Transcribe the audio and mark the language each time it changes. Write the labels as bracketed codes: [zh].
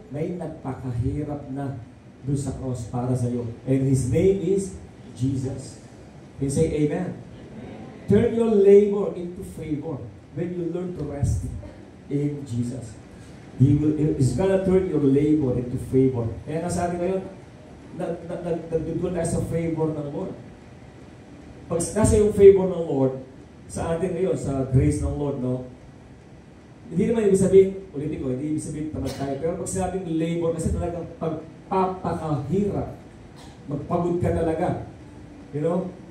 [tl] May nagpakahirap na doon sa cross para sa iyo. [en] And His name is Jesus. Can you say amen? Turn your labor into favor when you learn to rest in Jesus. He's gonna turn your labor into favor. [tl] Kaya nasa atin ngayon, nagdudul tayo sa favor ng Lord. Pag nasa yung favor ng Lord, sa atin ngayon, sa grace ng Lord, no? Hindi naman ibig sabihin, ulitin ko, hindi ibig sabihin tamad tayo. Pero pag sinabing labor, kasi talagang pagpapakahirap, magpagod ka talaga. [en] You know?